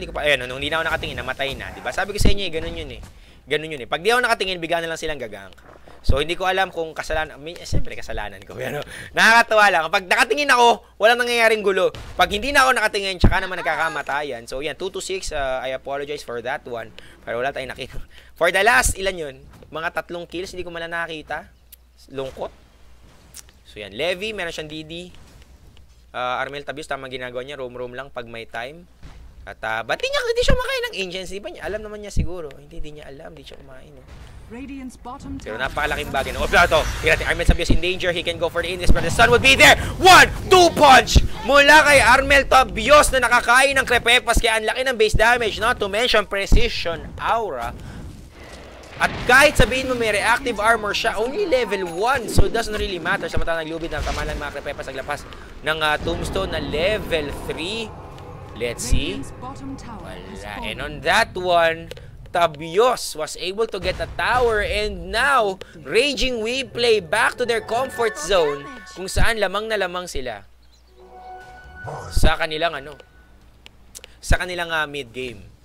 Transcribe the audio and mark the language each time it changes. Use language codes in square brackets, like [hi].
[tl] Ayun, nung hindi na ako nakatingin, namatay na. Diba? Sabi ko sa inyo, ganun yun Ganun yun Pag di ako nakatingin, bigyan na lang silang gagang. So, hindi ko alam kung kasalanan. Siyempre, kasalanan ko. Pero, nakakatawa lang. Kapag nakatingin ako, walang nangyayaring gulo. Pag hindi na ako nakatingin, tsaka naman nagkakamatayan. So, yan, 2-6. [en] I apologize for that one. [tl] Pero wala tayong nakita. [en] For the last, [tl] ilan yun? Mga 3 kills, hindi ko man nakakita. Lungkot. So, yan. Levi, meron siyang DD. Armel Tabios, tamang ginagawa niya. Roam lang pag may time. At, ba't hindi siya makain ng Ancients? Di ba niya? Alam naman niya siguro. Hindi niya alam. Hindi siya kumain. Pero napakalaking bagay. Ito, Armel Tabios in danger. [en] He can go for the Indies, but the sun would be there. [tl] 1-2 punch mula kay Armel Tabios na nakakain ng Crepepas. Kaya ang laki ng base damage. [en] Not to mention precision aura. [tl] At kahit sabihin mo may reactive armor siya, [en] only level 1. So it doesn't really matter. [tl] Samantala naglubid ng kamalan mga Crepepas naglapas ng tombstone na level 3. [en] Let's see. Wala. And on that one, Tabios was able to get a tower, and now Raging Weeplay back to their comfort zone [tl] kung saan lamang na lamang sila sa kanilang mid game.